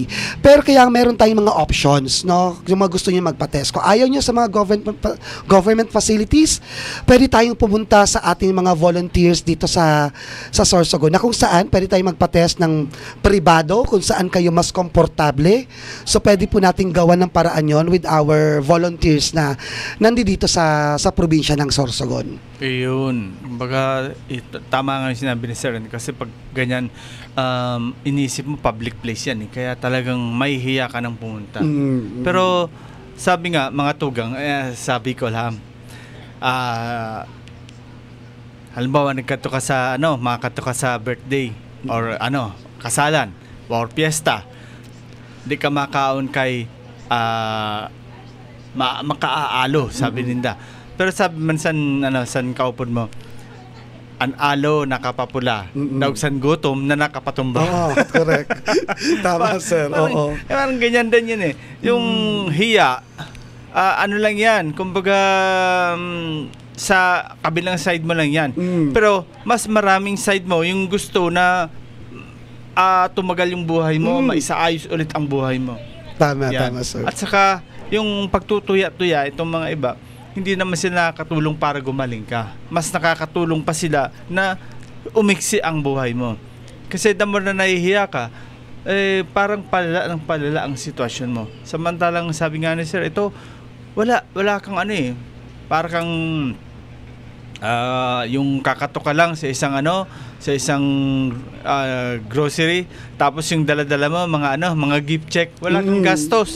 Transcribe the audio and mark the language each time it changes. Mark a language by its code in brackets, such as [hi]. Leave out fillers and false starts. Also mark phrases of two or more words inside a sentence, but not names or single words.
[tl] Pero kaya meron tayong mga options, no? Yung mga gusto niyo magpa-test. Kung ayaw niyo sa mga government facilities, pwede tayong pumunta sa ating mga volunteers dito sa Sorsogon na kung saan pwede tayong magpa-test ng pribado, kung saan kayo mas komportable. So pwede po nating gawan ng paraan yon with our volunteers na nandito sa probinsya ng Sorsogon. Ayun. Kumbaga, tama nga yung sinabi ni Sir kasi pag ganyan, inisip mo public place yan eh. Kaya talagang may hiya ka ng pumunta. Pero sabi nga, mga tugang, sabi ko lang, halimbawa [bik] nagkato ka sa makakato ka sa birthday or kasalan or piyesta, di ka makaon kay makaaalo, sabi ninda. Pero sabi man san kaupod mo, an alo nakapapula, daog san gutom na nakapatumba. [tl] Oo, correct. Tama, sir. Oo. Parang ganyan din yun eh. Yung hiya, lang yan, kumbaga sa kabilang side mo lang yan. Pero mas maraming side mo yung gusto na tumagal yung buhay mo, maisaayos ulit ang buhay mo. Tama, yan. tama, sir. At saka yung pagtutuya-tuya itong mga iba, hindi naman sila nakakatulong para gumaling ka. Mas nakakatulong pa sila na umiksi ang buhay mo. Kasi [en] the more [tl] na nahihiya ka, parang palala ang sitwasyon mo. Samantalang sabi nga ni Sir, ito wala kang para kang yung kakato ka lang sa isang grocery, tapos yung dala-dala mo mga [en] gift check, [tl] wala kang gastos.